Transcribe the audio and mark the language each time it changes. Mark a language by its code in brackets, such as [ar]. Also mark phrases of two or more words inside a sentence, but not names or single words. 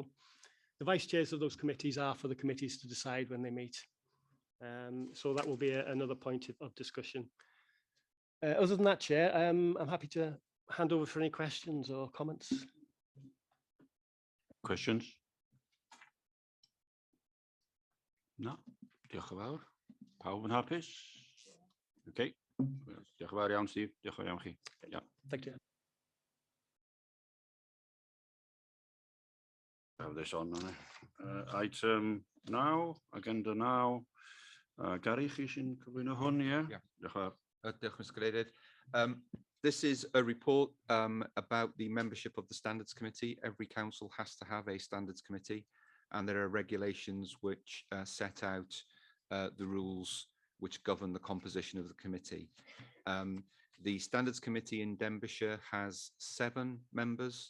[en] The vice chairs of those committees are for the committees to decide when they meet. So that will be another point of discussion. Other than that, Chair, I'm happy to hand over for any questions or comments. Questions? No, [cy] diolch yn fawr. Pawb yn hapus? Okay. Diolch yn fawr iawn, Steve. Diolch yn fawr iawn chi. [en] Yeah. Thank you. Have this on. Item 9, agenda 9. [cy] Gary, chi sy'n cyflwyno hwn, ie? Diolch yn fawr. Diolch, Mr. Cadeirydd. [en] This is a report about the membership of the Standards Committee. Every council has to have a Standards Committee, and there are regulations which set out the rules which govern the composition of the committee. The Standards Committee in Denbighshire has 7 members.